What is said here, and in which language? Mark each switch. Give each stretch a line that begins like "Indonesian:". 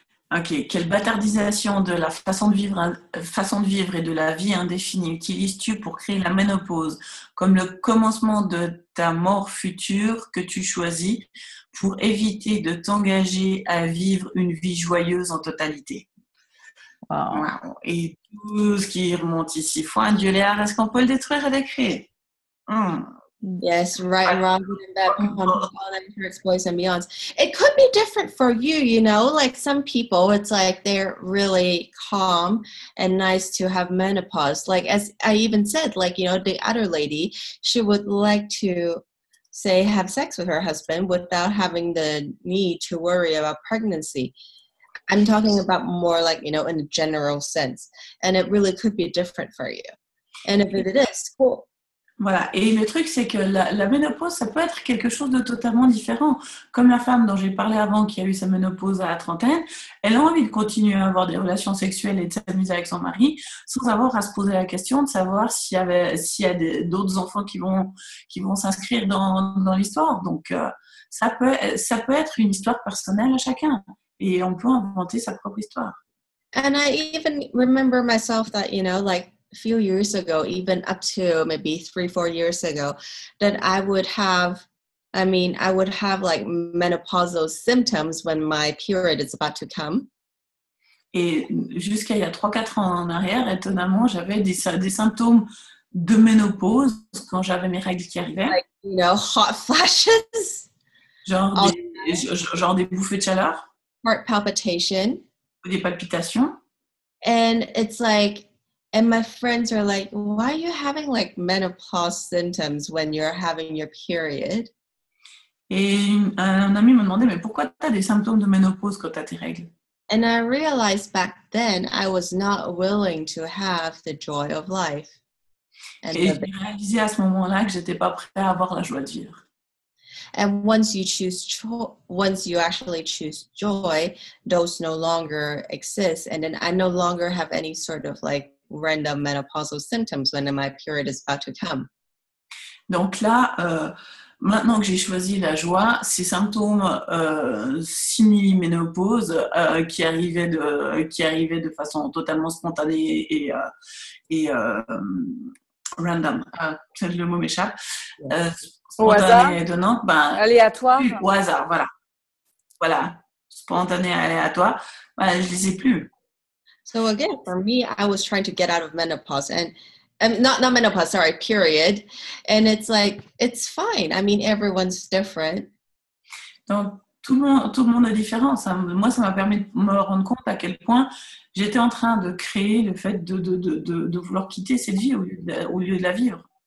French: Ok, quelle bâtardisation de la façon de vivre et de la vie indéfinie utilises-tu pour créer la ménopause comme le commencement de ta mort future que tu choisis pour éviter de t'engager à vivre une vie joyeuse en totalité? Wow. Et tout ce qui remonte ici, foi un Dieu léard, est-ce qu'on peut le détruire et le créer?
English: Yes, right and wrong, and that boys and beyonds. It could be different for you, you know, like some people, it's like they're really calm and nice to have menopause. Like, as I even said, like, you know, the other lady, she would like to say have sex with her husband without having the need to worry about pregnancy. I'm talking about more like, you know, in a general sense, and it really could be different for you. And if it is, cool.
French: Voilà. Et le truc, c'est que la ménopause, ça peut être quelque chose de totalement différent. Comme la femme dont j'ai parlé avant, qui a eu sa ménopause à la trentaine, elle a envie de continuer à avoir des relations sexuelles et de s'amuser avec son mari, sans avoir à se poser la question de savoir s'il y a d'autres enfants qui vont s'inscrire dans l'histoire. Donc, ça peut être une histoire personnelle à chacun. Et on peut inventer sa propre histoire.
English: And I even remember myself that, like, a few years ago, even up to maybe 3-4 years ago, that I would have like menopausal symptoms when my period is about to come.
French: Et jusqu'à il y a 3-4 ans en arrière, étonnamment, j'avais des symptômes de ménopause quand j'avais mes règles qui arrivaient.
English: Like, hot flashes.
French: Genre des bouffées de chaleur.
English: Heart palpitation.
French: Des palpitations.
English: And it's like, and my friends are like, why are you having like menopause symptoms when you're having your period?
French: Et un ami me demandait, mais pourquoi tu as des symptômes de ménopause quand tu as tes règles?
English: And I realized back then I was not willing to have the joy of life.
French: Et j'ai réalisé à ce moment-là que j'étais pas prête à avoir la joie de vivre.
English: And once you actually choose joy, those no longer exist. And then I no longer have any sort of like random menopausal symptoms when my period is about to come.
French: Donc là, maintenant que j'ai choisi la joie, ces symptômes simili-ménopause qui arrivaient de façon totalement spontanée et random, le mot m'échappe, spontanée et étonnante, aléatoire. Au hasard, voilà, spontané et aléatoire, je les ai plus.
English: So again, for me, I was trying to get out of menopause and not menopause, sorry, period. And it's like, it's fine. I mean, everyone's different.
French: Donc, tout le monde est différent. Moi, ça m'a permis de me rendre compte à quel point j'étais en train de créer le fait de vouloir quitter cette vie au lieu de la vivre.